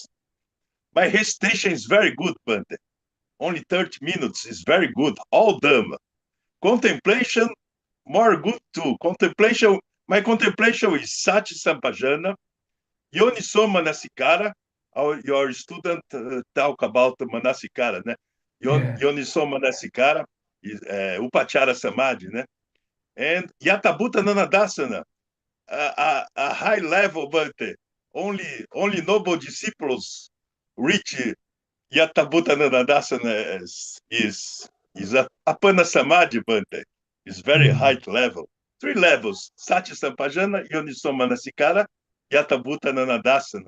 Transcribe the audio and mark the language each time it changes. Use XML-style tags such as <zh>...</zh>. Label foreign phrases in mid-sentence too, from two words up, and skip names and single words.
<en>My hesitation is very good, Bante. Only 30 minutes is very good. All Dhamma. Contemplation, more good too. Contemplation, my contemplation is</en> <pi>Sati Sampajana, Yoniso Manasikara.</pi> <en>Your student talk about the Manasikara, né?</en> <pi>Yoniso Manasikara, Upachara Samadhi, né? And Yatabhuta Nanadasana,</pi> <en>a high level, but only noble disciples reach</en> <pi>Yatabhuta Nanadasana</pi> <en>is a</en> <pi>Apana Samadhi,</pi> <en>Bante. Is very high level. 3 levels:</en> <pi>Sati Sampajana, Yoniso Manasikara, Yatabhuta Nanadasana.</pi>